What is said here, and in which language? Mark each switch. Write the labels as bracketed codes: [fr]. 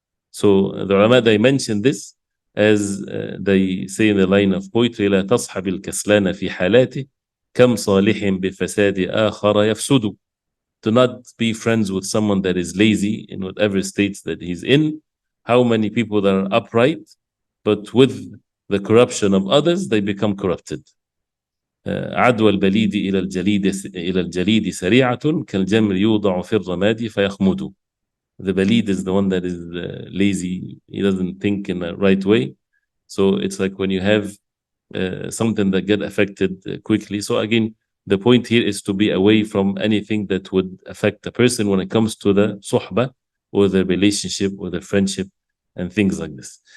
[en] So the ulama, they mention this as they say in the line of poetry, [ar] لا تصحب الكسلان في حالاته كم صالح بفساد آخر يفسد. [en] Do not be friends with someone that is lazy in whatever states that he's in. How many people that are upright, but with the corruption of others, they become corrupted. [ar] عدوى البليد إلى الجليد سريعة كالجمر يوضع في الرماد فيخمد. [en] The balid is the one that is lazy. He doesn't think in the right way. So it's like when you have something that get affected quickly. So again, the point here is to be away from anything that would affect a person when it comes to the suhbah or the relationship or the friendship and things like this.